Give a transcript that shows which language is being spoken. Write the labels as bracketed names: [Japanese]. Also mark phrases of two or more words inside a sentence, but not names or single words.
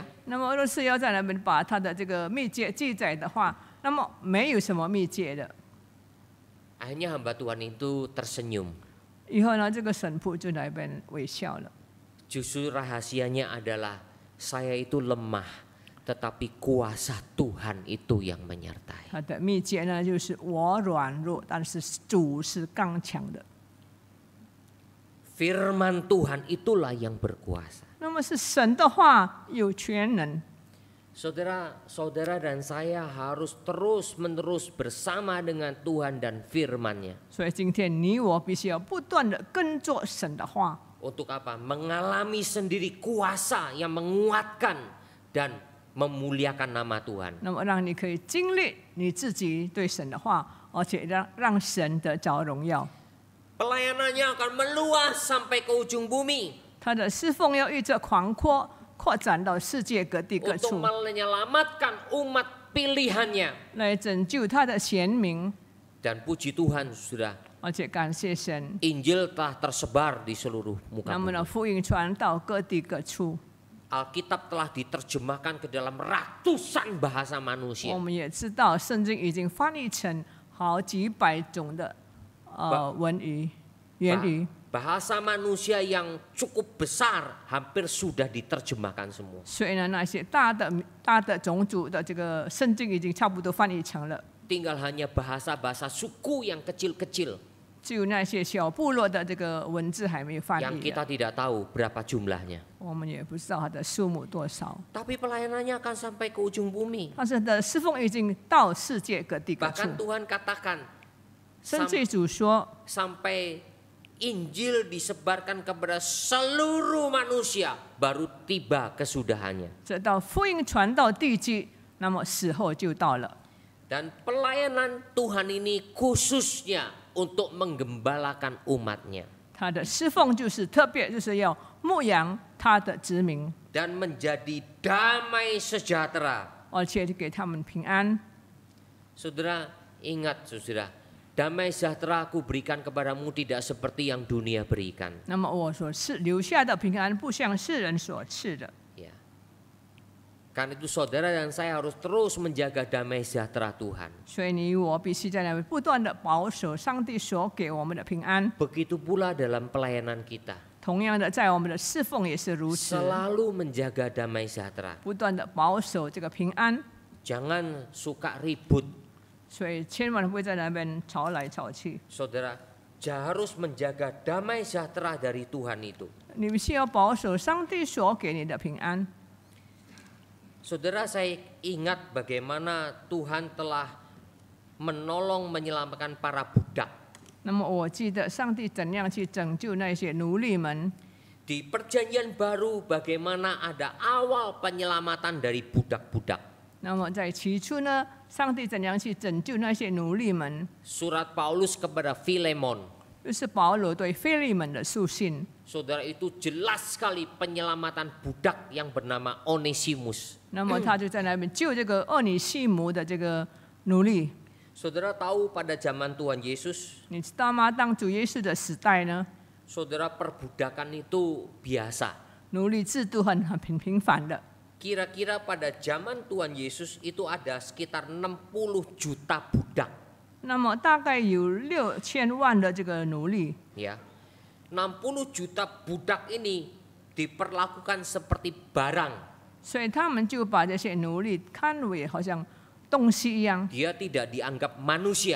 [Chinese] 那么若是要在那边把他的这个秘诀记载的话，那么没有什么秘诀的。 [Indonesian] Akhirnya hamba Tuhan itu tersenyum. [Chinese] 以后呢，这个神父就在那边微笑了。 [Indonesian] Justru rahasianya adalah saya itu lemah, tetapi kuasa Tuhan itu yang menyertai. [Chinese] 他的秘诀呢，就是我软弱，但是主是刚强的。 [Indonesian] Firman Tuhan itulah yang berkuasa. [Chinese] 那么是神的话有全能。 [Indonesian] Saudara-saudara dan saya harus terus-menerus bersama dengan Tuhan dan firman-Nya. [Chinese] 所以今天你我必须要不断的跟着神的话。 [Indonesian] Untuk apa? Mengalami sendiri kuasa yang menguatkan dan memuliakan nama Tuhan. [Chinese] 那么让你可以经历你自己对神的话，而且让神得着荣耀。 [Indonesian] Pelayanannya akan meluas sampai ke ujung bumi. [Chinese] 他的侍奉要遇着广阔，扩展到世界各地各 [Indonesian] Untuk [Chinese] 处， [Indonesian] menyelamatkan umat pilihannya. [Chinese] 来拯救他的贤民。 [Indonesian] Dan puji Tuhan sudah [Chinese] 而且感谢神， [Indonesian] Injil telah tersebar di seluruh muka [Chinese] 那么 [Indonesian] bumi. [Chinese] 呢，福音传到各地各处。 [Indonesian] Alkitab telah diterjemahkan ke dalam ratusan bahasa [Chinese] 我 [Indonesian] manusia. [Chinese] 们也知道，圣经已经翻译成好几百种的言语。 [Indonesian] Bahasa manusia yang cukup besar hampir sudah diterjemahkan semua. [Chinese] 所以呢，那些大的种族的这个圣经已经差不多翻译成了， [Indonesian] Tinggal hanya bahasa-bahasa suku yang kecil-kecil [Chinese] 只有那些小部落的这个文字还没有翻 [Indonesian] yang [Chinese] 译 [Indonesian] kita [Chinese] 的， [Indonesian] tidak tahu berapa jumlahnya. [Chinese] 我们也不知道它的数目多少。 [Indonesian] Tapi pelayanannya akan sampai ke ujung bumi. [Chinese] 但是的侍奉已经到世界各地各处 [Indonesian] Bahkan。Tuhan katakan [Chinese] 甚至主说， [Indonesian] sampai Injil disebarkan kepada seluruh manusia baru tiba kesudahannya. [Chinese] 直到福音传到地极，那么时候就到了。 [Indonesian] Dan pelayanan Tuhan ini khususnya untuk menggembalakan umatnya [Chinese] 他的侍奉就是特别，就是要牧养他的子民， [Indonesian] dan menjadi damai sejahtera [Chinese] 而且给他们平安。 [Indonesian] Saudara, ingat saudara, damai sejahtera aku berikan kepadamu tidak seperti yang dunia berikan. [Chinese] 那么我所留下的平安，不像世人所赐的。 [Indonesian] Ya. Karena itu saudara dan saya harus terus menjaga damai sejahtera Tuhan. [Chinese] 所以你我必须在那边不断的保守上帝所给我们的平安。 [Indonesian] Begitu pula dalam pelayanan kita. [Chinese] 同样的，在我们的侍奉也是如此， [Indonesian] Selalu menjaga damai sejahtera. [Chinese] 不断的保守这个平安。 [Indonesian] Jangan suka ribut. [Chinese] 所以千万不会在那边吵来吵去。 [Indonesian] Saudara, harus menjaga damai sejahtera dari Tuhan itu. [Chinese] 你们需要保守上帝所给你的平安。 [Indonesian] Saudara, saya ingat bagaimana Tuhan telah menolong menyelamatkan para budak. [Chinese] 那么我记得上帝怎样去拯救那些奴隶们。 [Indonesian] Di Perjanjian Baru bagaimana ada awal penyelamatan dari budak-budak. [Chinese] 那么在起初呢，上帝怎样去拯救那些奴隶们？ [Indonesian] Surat Paulus kepada Filemon. [Chinese] 就是保罗对腓利门的书信。 [Indonesian] Saudara, itu jelas sekali penyelamatan budak yang bernama Onesimus. [Chinese] 那么他就在那边救这个厄尼西姆的这个奴隶。 [Indonesian] Saudara tahu pada zaman Tuhan Yesus, [Chinese] 你知道吗？当主耶稣的时代呢， [Indonesian] saudara, perbudakan itu biasa. [Chinese] 奴隶制度很频繁的。 [Indonesian] Kira-kira pada zaman Tuhan Yesus itu ada sekitar 60 juta budak. [Chinese] 那么大概有6000万的这个奴隶。 [Indonesian] Ya, 60 juta budak ini diperlakukan seperti barang. [Chinese] 所以他们就把这些奴隶看为好像东西一样， [Indonesian] Dia tidak dianggap manusia.